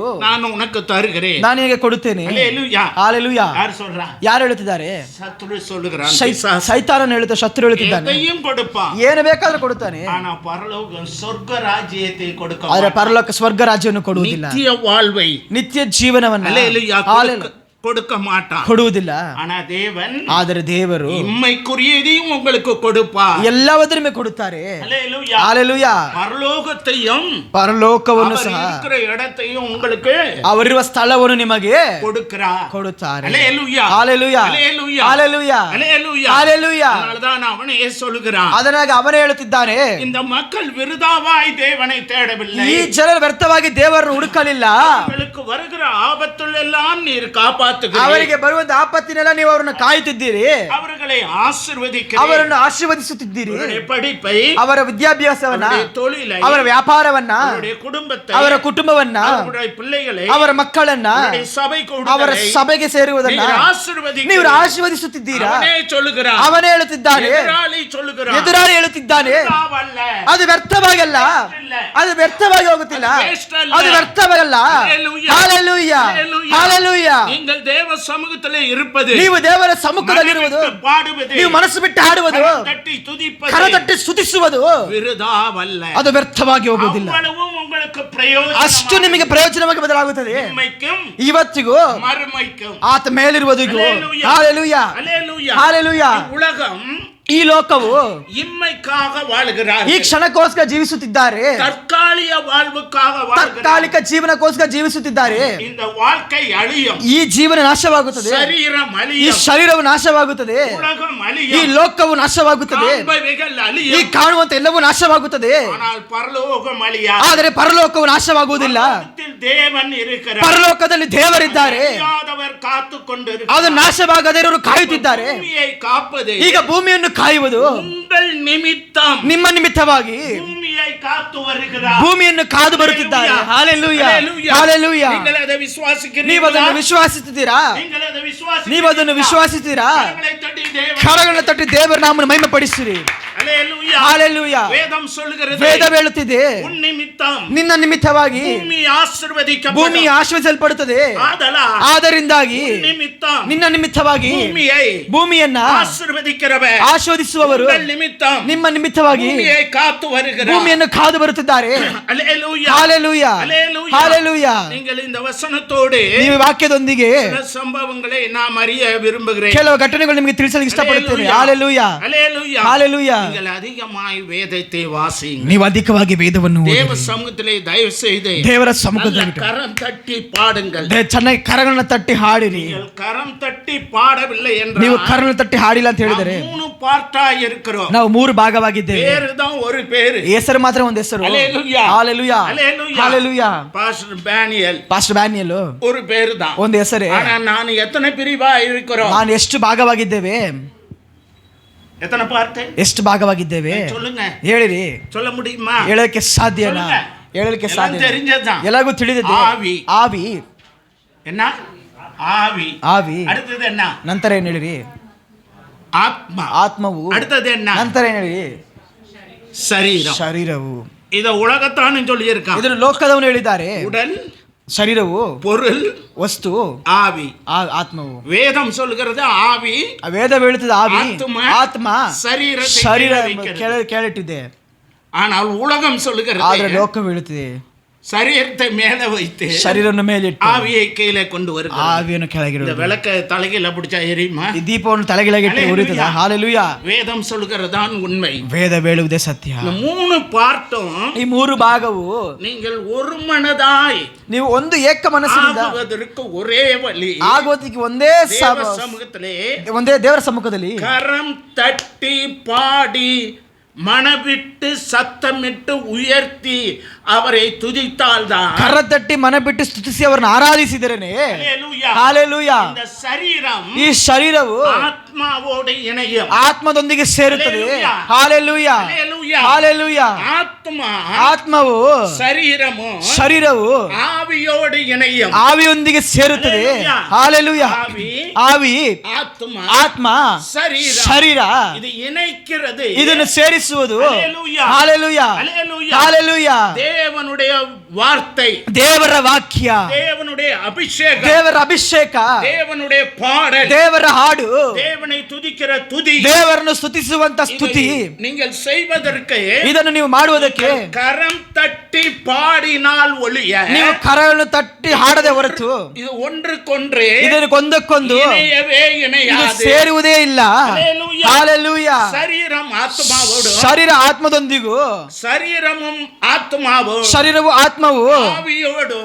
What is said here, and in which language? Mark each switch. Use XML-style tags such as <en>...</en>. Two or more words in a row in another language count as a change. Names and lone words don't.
<ta>நான் உனக்கு தருகிறேன்,</ta> <kn>ನಾನು ನಿನಗೆ ಕೊಡುತ್ತೇನೆ.</kn> <ta>ஹalleluya.</ta> <kn>ಹalleluya.</kn> <ta>யார் சொல்றா?</ta> <kn>ಯಾರು ಹೇಳುತ್ತಿದ್ದಾರೆ?</kn> <ta>சத்துரு சொல்லுகிறான்,</ta> <kn>ಸೈತಾನನು ಹೇಳುತ್ತಾ, ಶತ್ರು ಹೇಳುತ್ತಿದ್ದಾನೆ,</kn> <ta>எதையும் கொடுப்பான்,</ta> <kn>ಏನು ಬೇಕಾದ್ರೂ ಕೊಡುತ್ತಾನೆ,</kn> <ta>ஆனா பரலோகம் சொர்க்க ராஜ்யத்தை கொடுக்க</ta> <kn>ಆದರೆ ಪರಲೋಕ ಸ್ವರ್ಗ ರಾಜ್ಯವನ್ನು ಕೊಡುವುದಿಲ್ಲ,</kn> <ta>நித்திய வாழ்வை,</ta> <kn>ನಿತ್ಯ ಜೀವನವನ್ನು</kn> <ta>ஹalleluya, கொடுக்க மாட்டான்,</ta> <kn>ಕೊಡುವುದಿಲ್ಲ.</kn> <ta>ஆனா தேவன்</ta> <kn>ಆದರೆ ದೇವರು</kn> <ta>இம்மைக்குரியதையும் உங்களுக்கு கொடுப்பார்,</ta> <kn>ಎಲ್ಲವನ್ನೂ ನಿಮಗೆ ಕೊಡುತ್ತಾರೆ.</kn> <ta>ஹalleluya.</ta> <kn>ಹalleluya.</kn> <ta>பரலோகத்தையும்</ta> <kn>ಪರಲೋಕವನ್ನು ಸಹ,</kn> <ta>இருக்கிற இடத்தையும் உங்களுக்கு</ta> <kn>ಅವರಿರುವ ಸ್ಥಳವನ್ನು ನಿಮಗೆ</kn> <ta>கொடுக்கிறார்,</ta> <kn>ಕೊಡುತ್ತಾರೆ.</kn> <ta>ஹalleluya,</ta> <kn>ಹalleluya,</kn> <ta>ஹalleluya,</ta> <kn>ಹalleluya,</kn> <ta>ஹalleluya,</ta> <kn>ಹalleluya.</kn> <ta>அதனால்தான் அவனே சொல்லுகிறான்,</ta> <kn>ಅದನ್ನಾಗಿ ಅವನೇ ಹೇಳುತ್ತಿದ್ದಾನೆ,</kn> <ta>இந்த மக்கள் விருதாவாய் தேவனை தேடவில்லை,</ta> <kn>ಈ ಜನರು ವ್ಯರ್ಥವಾಗಿ ದೇವರನ್ನು ಹುಡುಕಲಿಲ್ಲ,</kn> <ta>அவர்களுக்கு வருகிற ஆபத்துள்ளெல்லாம் நீர் காப்பாற்றுகிறீர்,</ta> <kn>ಅವರಿಗೆ ಬರುವಂತ ಆಪತ್ತಿನೆಲ್ಲ ನೀವು ಅವರನ್ನು ಕಾಯುತ್ತಿದ್ದೀರಿ,</kn> <ta>அவர்களை ஆசீர்வதிக்கிறீர்,</ta> <kn>ಅವರನ್ನು ಆಶೀರ್ವದಿಸುತ್ತಿದ್ದೀರಿ,</kn> <ta>அவருடைய படிப்பை,</ta> <kn>ಅವರ ವಿದ್ಯಾಭ್ಯಾಸವನ್ನ,</kn> <ta>அவருடைய தொழிலை,</ta> <kn>ಅವರ ವ್ಯಾಪಾರವನ್ನ,</kn> <ta>அவருடைய குடும்பத்தை,</ta> <kn>ಅವರ ಕುಟುಂಬವನ್ನ,</kn> <ta>அவருடைய பிள்ளைகளை,</ta> <kn>ಅವರ ಮಕ್ಕಳನ್ನ,</kn> <ta>அவருடைய சபை</ta> <kn>ಅವರ ಸಭೆಗೆ ಸೇರುವುದನ್ನ ನೀವು</kn> <ta>ஆசீர்வதிக்கிறீர்,</ta> <kn>ಆಶೀರ್ವದಿಸುತ್ತಿದ್ದೀರಾ.</kn> <ta>அவனே சொல்லுகிறான்,</ta> <kn>ಅವನೇ ಹೇಳುತ್ತಿದ್ದಾನೆ,</kn> <ta>எதிராளி சொல்லுகிறான்,</ta> <kn>ಎದುರಾಳಿ ಹೇಳುತ್ತಿದ್ದಾನೆ,</kn> <ta>விருதாவல்ல,</ta> <kn>ಅದು ವ್ಯರ್ಥವಾಗಲ್ಲ, ಅದು ವ್ಯರ್ಥವಾಗಿ ಹೋಗುತ್ತಿಲ್ಲ, ಅದು ವ್ಯರ್ಥವಾಗಲ್ಲ.</kn> <ta>ஹalleluya,</ta> <kn>ಹalleluya,</kn> <ta>ஹalleluya.</ta> <kn>ಹalleluya.</kn> <ta>நீங்கள் தேவ சமூகத்திலே இருப்பது,</ta> <kn>ನೀವು ದೇವರ ಸಮ್ಮುಖದಲ್ಲಿರುವುದು,</kn> <ta>மனமிட்டு பாடுவது,</ta> <kn>ನೀವು ಮನಸ್ಸು ಬಿಟ್ಟು ಹಾಡುವುದು,</kn> <ta>தட்டி துதிப்பது,</ta> <kn>ಕರತಟ್ಟಿ ಸ್ತುತಿಸುವುದು,</kn> <ta>விருதாவல்ல,</ta> <kn>ಅದು ವ್ಯರ್ಥವಾಗಿ ಹೋಗುವುದಿಲ್ಲ.</kn> <ta>அவ்வளவும் உங்களுக்கு பிரயோஜனம்,</ta> <kn>ಅಷ್ಟು ನಿಮಗೆ ಪ್ರಯೋಜನವಾಗಿ ಬದಲಾಗುತ್ತದೆ,</kn> <ta>இம்மைக்கும்</ta> <kn>ಇವತ್ತಿಗೂ</kn> <ta>மறுமைக்கும்.</ta> <kn>ಆತ ಮೇಲಿರುವುದಿಗೂ.</kn> <ta>ஹalleluya,</ta> <kn>ಹalleluya,</kn> <ta>ஹalleluya.</ta> <kn>ಹalleluya.</kn> <ta>உலகம்</ta> <kn>ಈ ಲೋಕವು</kn> <ta>இம்மைக்காக வாழ்கிறார்,</ta> <kn>ಈ ಕ್ಷಣಕ್ಕೋಸ್ಕರ ಜೀವಿಸುತ್ತಿದ್ದಾರೆ,</kn> <ta>தற்காலிக வாழ்வுக்காக வாழ்கிறார்,</ta> <kn>ತಾತ್ಕಾಲಿಕ ಜೀವನಕ್ಕೋಸ್ಕರ ಜೀವಿಸುತ್ತಿದ್ದಾರೆ.</kn> <ta>இந்த வாழ்க்கை அழியும்,</ta> <kn>ಈ ಜೀವನ ನಾಶವಾಗುತ್ತದೆ,</kn> <ta>சரீரம்</ta> <kn>ಈ</kn> <ta>அழியும்,</ta> <kn>ಶರೀರವು ನಾಶವಾಗುತ್ತದೆ,</kn> <ta>உலகம்</ta> <kn>ಈ</kn> <ta>அழியும்,</ta> <kn>ಲೋಕವು ನಾಶವಾಗುತ್ತದೆ,</kn> <ta>காண்பவைகள்</ta> <kn>ಈ</kn> <ta>அழியும்,</ta> <kn>ಕಾಣುವಂತ ಎಲ್ಲವೂ ನಾಶವಾಗುತ್ತದೆ,</kn> <ta>ஆனால் பரலோகம் அழியாது,</ta> <kn>ಆದರೆ ಪರಲೋಕವು ನಾಶವಾಗುವುದಿಲ್ಲ.</kn> <ta>பரலோகத்தில் தேவன் இருக்கிறார்,</ta> <kn>ಪರಲೋಕದಲ್ಲಿ ದೇವರಿದ್ದಾರೆ,</kn> <ta>அழியாதவர் காத்து கொண்டிருக்கிறார்,</ta> <kn>ಅದು ನಾಶವಾಗದೇ ಇರೋರು ಕಾಯುತ್ತಿದ್ದಾರೆ.</kn> <ta>பூமியை காப்பது</ta> <kn>ಈಗ ಭೂಮಿಯನ್ನು ಕಾಯುವುದು</kn> <ta>உங்கள் நிமித்தம்,</ta> <kn>ನಿಮ್ಮ ನಿಮಿತ್ತವಾಗಿ,</kn> <ta>பூமியை பூமியை காத்து வருகிறார்.</ta> <kn>ಭೂಮಿಯನ್ನು ಕಾದು ಬರುತ್ತಿದ್ದಾರೆ. ಹಾಲೆಲೂಯಾ,</kn> <ta>Hallelujah.</ta> <kn>ಹಾಲೆಲೂಯಾ.</kn> <ta>நீங்கள் அதை விசுவாசிக்கிறீர்களா?</ta> <kn>ನೀವು ಅದನ್ನು ವಿಶ್ವಾಸಿಸುತ್ತೀರಾ?</kn> <ta>நீங்கள் அதை விசுவாசிக்கிறீர்களா?</ta> <kn>ನೀವು ಅದನ್ನು ವಿಶ್ವಾಸಿಸುತ್ತೀರಾ?</kn> <ta>கரங்களை தட்டி தேவன்</ta> <kn>ಕರಗಳನ್ನು ತಟ್ಟಿ ದೇವರ ನಾಮವನ್ನು ಮಹಿಮೆ ಪಡಿಸಿರಿ.</kn> <ta>Hallelujah.</ta> <kn>ಹಾಲೆಲೂಯಾ.</kn> <ta>வேதம் சொல்லுகிறது,</ta> <kn>ವೇದ ಹೇಳುತ್ತಿದೆ,</kn> <ta>உன் நிமித்தம்</ta> <kn>ನಿನ್ನ ನಿಮಿತ್ತವಾಗಿ</kn> <ta>பூமி ஆசீர்வதிக்கப்படும்.</ta> <kn>ಭೂಮಿ ಆಶೀರ್ವದಿಸಲ್ಪಡುತ್ತದೆ. ಆದರಿಂದಾಗಿ</kn> <ta>உன் நிமித்தம்</ta> <kn>ನಿನ್ನ ನಿಮಿತ್ತವಾಗಿ ಭೂಮಿಯನ್ನ</kn> <ta>ஆசீர்வதிக்கிறவர்</ta> <kn>ಆಶೀರ್ವದಿಸುವವರು</kn> <ta>உங்கள் நிமித்தம்</ta> <kn>ನಿಮ್ಮ ನಿಮಿತ್ತವಾಗಿ</kn> <ta>பூமியை காத்து வருகிறார்.</ta> <kn>ಭೂಮಿಯನ್ನು ಕಾದು ಬರುತ್ತಿದ್ದಾರೆ.</kn> <ta>Hallelujah.</ta> <kn>ಹಾಲೆಲೂಯಾ,</kn> <ta>Hallelujah.</ta> <kn>ಹಾಲೆಲೂಯಾ.</kn> <ta>நீங்கள் இந்த வசனத்தோடு</ta> <kn>ನೀವು ವಾಕ್ಯದೊಂದಿಗೆ</kn> <ta>சில சம்பவங்களை நாம் அறிய விரும்புகிறேன்.</ta> <kn>ಕೆಲವು ಘಟನೆಗಳು ನಿಮಗೆ ತಿಳಿಸಲು ಇಷ್ಟಪಡುತ್ತೇನೆ. ಹಾಲೆಲೂಯಾ,</kn> <ta>Hallelujah.</ta> <kn>ಹಾಲೆಲೂಯಾ.</kn> <ta>நீங்கள் அதிகமாய் வேதத்தை வாசியுங்கள்.</ta> <kn>ನೀವು ಅಧಿಕವಾಗಿ ವೇದವನ್ನು ಓದಿರಿ.</kn> <ta>தேவ சமூகத்திலே தயவு செய்து</ta> <kn>ದೇವರ ಸಮ್ಮುಖದಲ್ಲಿ</kn> <ta>கரம் தட்டி பாடுங்கள்.</ta> <kn>ಚೆನ್ನಾಗಿ ಕರಗಳನ್ನು ತಟ್ಟಿ ಹಾಡಿರಿ.</kn> <ta>நீங்கள் கரம் தட்டி பாடவில்லை என்றால்</ta> <kn>ನೀವು ಕರಗಳನ್ನು ತಟ್ಟಿ ಹಾಡಿಲ್ಲ ಅಂತ ಹೇಳಿದರೆ</kn> <ta>மூணு பார்ட்டா இருக்கிறோம்.</ta> <kn>ನಾವು ಮೂರು ಭಾಗವಾಗಿದ್ದೇವೆ.</kn> <ta>பேரு தான் ஒரு பேரு,</ta> <kn>ಹೆಸರು ಮಾತ್ರ ಒಂದು ಹೆಸರು.</kn> <ta>Hallelujah.</ta> <kn>ಹಾಲೆಲೂಯಾ,</kn> <ta>Hallelujah.</ta> <kn>ಹಾಲೆಲೂಯಾ.</kn> <ta>பாஸ்டர் பேனியல்</ta> <kn>ಪಾಸ್ಟರ್ ಬ್ಯಾನಿಯಲ್</kn> <ta>ஒரு பேரு தான்,</ta> <kn>ಒಂದು ಹೆಸರೇ.</kn> <ta>ஆனா நான் எத்தனை பிரிவா இருக்கிறோம்?</ta> <kn>ನಾನು ಎಷ್ಟು ಭಾಗವಾಗಿದ್ದೇವೆ?</kn> <ta>எத்தனை பார்ட்?</ta> <kn>ಎಷ್ಟು ಭಾಗವಾಗಿದ್ದೇವೆ</kn> <ta>சொல்லுங்க,</ta> <kn>ಹೇಳಿರಿ.</kn> <ta>சொல்ல முடியுமா?</ta> <kn>ಹೇಳಕ್ಕೆ ಸಾಧ್ಯನಾ?</kn> <ta>சொல்லுங்க.</ta> <kn>ಹೇಳಲಿಕ್ಕೆ</kn> <ta>எல்லாம்</ta> <kn>ಸಾಧ್ಯ?</kn> <ta>தெரிஞ்சதுதான்.</ta> <kn>ಎಲ್ಲರಿಗೂ ತಿಳಿದಿದೆ. ಆವಿ. ಆವಿ,</kn> <ta>என்ன? ஆவி.</ta> <kn>ಆವಿ.</kn> <ta>அடுத்தது என்ன?</ta> <kn>ನಂತರ ಏನ್ ಹೇಳಿರಿ?</kn> <ta>ஆத்மா.</ta> <kn>ಆತ್ಮವು.</kn> <ta>அடுத்தது என்ன?</ta> <kn>ನಂತರ ಏನ್ ಹೇಳಿರಿ?</kn> <ta>சரீரம்.</ta> <kn>ಶರೀರವು.</kn> <ta>இத உலகத்தானு சொல்லி இருக்கான்.</ta> <kn>ಇದನ್ನು ಲೋಕದವನು ಹೇಳಿದ್ದಾರೆ.</kn> <ta>உடல்,</ta> <kn>ಶರೀರವು,</kn> <ta>பொருள்,</ta> <kn>ವಸ್ತು,</kn> <ta>ஆவி.</ta> <kn>ಆತ್ಮವು.</kn> <ta>வேதம் சொல்கிறது ஆவி,</ta> <kn>ವೇದ ಹೇಳುತ್ತದೆ ಆವಿ, ಆತ್ಮ,</kn> <ta>சரீரத்தை</ta> <kn>ಶರೀರ</kn> <ta>கீழே வைக்கிறது.</ta> <kn>ಕೇಳಿಟ್ಟಿದೆ.</kn> <ta>ஆனால் உலகம் சொல்லுகிறது</ta> <kn>ಆದ್ರೆ ಲೋಕ ಹೇಳುತ್ತದೆ</kn> <ta>சரீரத்தை மேல வைத்து</ta> <kn>ಶರೀರವನ್ನು ಮೇಲಿಟ್ಟು</kn> <ta>ஆவியை கீழே கொண்டு வருகிறது.</ta> <kn>ಆವಿಯನ್ನು ಕೆಳಗಿಡುವುದು.</kn> <ta>இந்த விளக்க தலைகீழ பிடிச்சா எரியுமா?</ta> <kn>ಈ ದೀಪವನ್ನು ತಲೆಗೆಳಗಿಟ್ಟು ಉರಿಯುತ್ತದೆ. ಹಾಲೆಲೂಯಾ.</kn> <ta>வேதம் சொல்கிறதான் உண்மை.</ta> <kn>ವೇದ ಹೇಳುವುದೇ ಸತ್ಯ.</kn> <ta>இந்த மூணு பார்ட்டும்</ta> <kn>ಈ ಮೂರು ಭಾಗವು</kn> <ta>நீங்கள் ஒரு மனதாய்</ta> <kn>ನೀವು ಒಂದು ಏಕ ಮನಸ್ಸಿನಿಂದ</kn> <ta>ஆகுவதற்கு ஒரே வழி</ta> <kn>ಆಗೋದಕ್ಕೆ ಒಂದೇ</kn> <ta>தேவ சமூகத்திலே</ta> <kn>ಒಂದೇ ದೇವರ ಸಮ್ಮುಖದಲ್ಲಿ</kn> <ta>கரம் தட்டி பாடி மனவிட்டு சத்தமிட்டு உயர்த்தி அவரை துதித்தால்தான்,</ta> <kn>ಕರ ತಟ್ಟಿ ಮನ ಬಿಟ್ಟು ಸ್ತುತಿಸಿ ಅವರನ್ನು ಆರಾಧಿಸಿದರೇನೆ,</kn> <ta>Hallelujah.</ta> <kn>ಹಾಲೆಲೂಯಾ,</kn> <ta>இந்த சரீரம்</ta> <kn>ಈ ಶರೀರವು</kn> <ta>ஆத்மாவோடு இணையும்.</ta> <kn>ಆತ್ಮದೊಂದಿಗೆ ಸೇರುತ್ತದೆ.</kn> <ta>Hallelujah.</ta> <kn>ಹಾಲೆಲೂಯಾ,</kn> <ta>Hallelujah.</ta> <kn>ಹಾಲೆಲೂಯಾ.</kn> <ta>ஆத்மா</ta> <kn>ಆತ್ಮವು,</kn> <ta>சரீரமும்</ta> <kn>ಶರೀರವು</kn> <ta>ஆவியோடு இணையும்.</ta> <kn>ಆವಿಯೊಂದಿಗೆ ಸೇರುತ್ತದೆ.</kn> <ta>Hallelujah.</ta> <kn>ಹಾಲೆಲೂಯಾ.</kn> <ta>ஆவி,</ta> <kn>ಆವಿ,</kn> <ta>ஆத்மா,</ta> <kn>ಆತ್ಮ,</kn> <ta>சரீரம்,</ta> <kn>ಶರೀರ</kn> <ta>இது இணைக்கிறது.</ta> <kn>ಇದನ್ನು ಸೇರಿಸುವುದು.</kn> <ta>Hallelujah.</ta> <kn>ಹಾಲೆಲೂಯಾ,</kn> <ta>Hallelujah.</ta> <kn>ಹಾಲೆಲೂಯಾ.</kn> <ta>தேவனுடைய வார்த்தை,</ta> <kn>ದೇವರ ವಾಕ್ಯ,</kn> <ta>தேவனுடைய அபிஷேகம்,</ta> <kn>ದೇವರ ಅಭಿಷೇಕ,</kn> <ta>தேவனுடைய பாடல்,</ta> <kn>ದೇವರ ಹಾಡು,</kn> <ta>தேவனை துதிக்கிற துதி,</ta> <kn>ದೇವರನ್ನು ಸ್ತುತಿಸುವಂತ ಸ್ತುತಿ,</kn> <ta>இதை நீங்கள் செய்வதற்கு</ta> <kn>ಇದನ್ನು ನೀವು ಮಾಡುವುದಕ್ಕೆ</kn> <ta>கரம் தட்டி பாடினால் ஒழிய</ta> <kn>ನೀವು ಕರಗಳನ್ನು ತಟ್ಟಿ ಹಾಡದೆ ಹೊರತು</kn> <ta>இது ஒன்றுக்கொன்று</ta> <kn>ಇದನ್ನು ಒಂದಕ್ಕೊಂದು</kn> <ta>இணையவே</ta> <kn>ಇದು</kn> <ta>இணையாது.</ta> <kn>ಸೇರುವುದೇ ಇಲ್ಲ.</kn> <ta>Hallelujah.</ta> <kn>ಹಾಲೆಲೂಯಾ.</kn> <ta>சரீரம் ஆத்மாவோடு,</ta> <kn>ಶರೀರ ಆತ್ಮದೊಂದಿಗೂ,</kn> <ta>சரீரமும் ஆத்மாவும்</ta> <kn>ಶರೀರವು ಆತ್ಮವು</kn> <ta>ஆவியோடும்</ta>